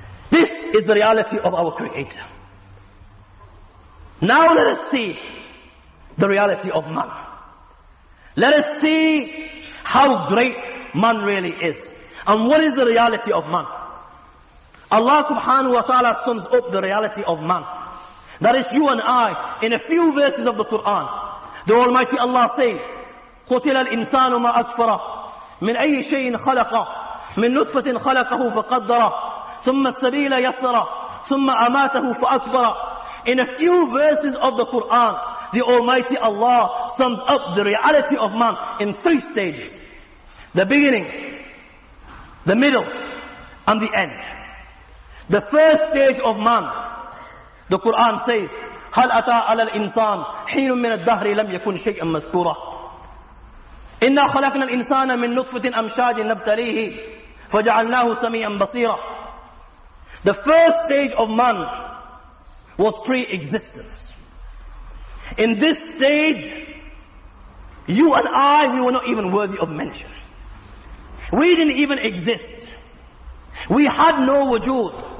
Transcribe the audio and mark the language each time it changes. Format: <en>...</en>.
<en>This is the reality of our Creator. Now let us see the reality of man. Let us see how great man really is. And what is the reality of man? Allah subhanahu wa ta'ala sums up the reality of man. That is you and I in a few verses of the Quran. The Almighty Allah says,</en> <ar>قُتِلَ الْإِنسَانُ مَا أَكْفَرَهُ من أي شيء خلقه من نطفة خلقه فقدره ثم السبيل يسره ثُمَّ أَمَاتَهُ فَأَكْبَرَ.</ar> <en>In a few verses of the Quran, the Almighty Allah sums up the reality of man in 3 stages. The beginning, the middle, and the end. The first stage of man, the Quran says,</en> <ar>هَلْ أَتَى عَلَى الْإِنسَانِ حِينٌ مِّنَ الدَّهْرِ لَمْ يَكُنْ شَيْئًا مَذْكُورًا إِنَّا خَلَقْنَا الْإِنسَانَ مِن نُطْفَةٍ أَمْشَاجٍ نَبْتَلِيهِ فَجَعَلْنَاهُ سَمِيعًا بَصِيرًا.</ar> <en>The first stage of man was pre-existence. In this stage, you and I, we were not even worthy of mention. We didn't even exist. We had no wujood.</en>